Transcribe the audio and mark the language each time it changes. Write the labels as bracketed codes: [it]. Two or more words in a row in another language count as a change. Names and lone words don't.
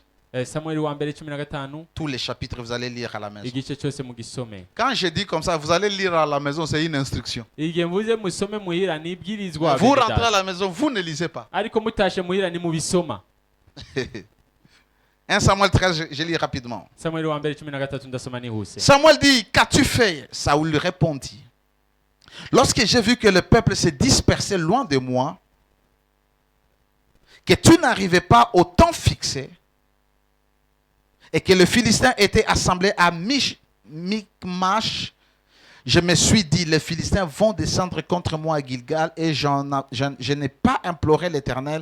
[fr] Tous les chapitres, vous allez lire à la maison. Quand je dis comme ça, vous allez lire à la maison, c'est une instruction. Vous rentrez à la maison, vous ne lisez pas. 1 Samuel 13, je lis rapidement. [rw] Samuel wa mbere 13 ndasoma nihuse. [fr] Samuel dit, qu'as-tu fait? Saoul lui répondit, lorsque j'ai vu que le peuple se dispersait loin de moi, que tu n'arrivais pas au temps fixé, et que les Philistins étaient assemblés à Michmash, je me suis dit, les Philistins vont descendre contre moi à Gilgal et je n'ai pas imploré l'Éternel.